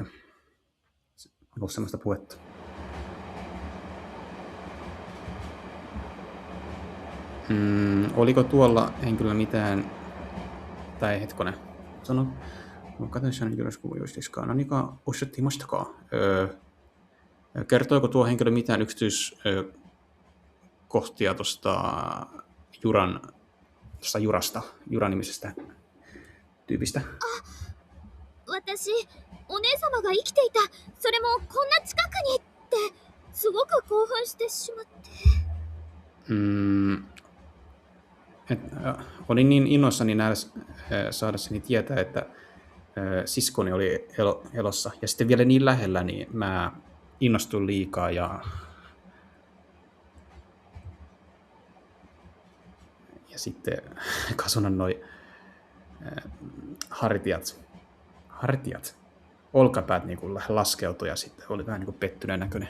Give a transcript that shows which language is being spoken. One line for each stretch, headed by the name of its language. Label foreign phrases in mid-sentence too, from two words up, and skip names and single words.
Finnish: On ollut sellaista puhetta. Oliko tuolla henkilöllä mitään, tai hetkonen, sano, kertoiko tuo henkilö mitään yksityiskohtia tuosta Jura-nimisestä tyypistä?
Japanese: 私、お姉様が生きていた、それもこんな近くにってすごく興奮してしまって。
Finnish: Olin niin innoissani saadessani tietää, että siskoni oli elossa, ja sitten vielä niin lähellä, niin mä innostuin liikaa ja sitten Kasunan noi hartiat, olkapäät niin kuin laskeutui ja sitten oli vähän niin kuin pettyneen näköinen.